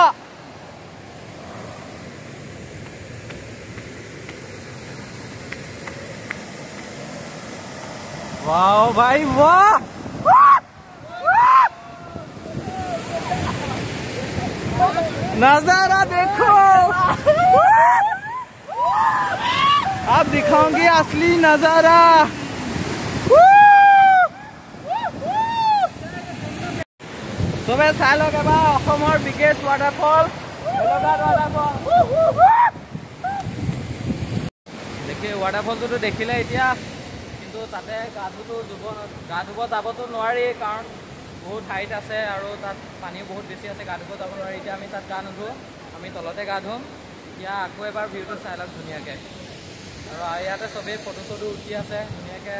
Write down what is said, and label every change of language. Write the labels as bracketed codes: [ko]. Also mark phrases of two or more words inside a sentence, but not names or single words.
[hi] वाह भाई वाह। नजारा देखो। अब दिखाऊंगी असली नजारा। [as] চবে চাই লওক এবাৰ অসমৰ [en] biggest waterfall [as] भेलोघाट वाटरफॉल। [hi] देखिए वाटरफॉल तो देखिले, [as] এতিয়া কিন্তু তাতে গা ধুব যাবতো নোৱাৰি, কাৰণ বহুত হাইট আছে আৰু তাত পানীও বহুত বেছি আছে, গা ধুব যাব নোৱাৰি। এতিয়া আমি তাত গা নুধোঁ, আমি তলতে গা ধুম। এতিয়া আকৌ এবাৰ ভিউটো চাই লওক ধুনীয়াকৈ। আৰু ইয়াতে চবেই ফটো চটো উঠি আছে ধুনীয়াকৈ।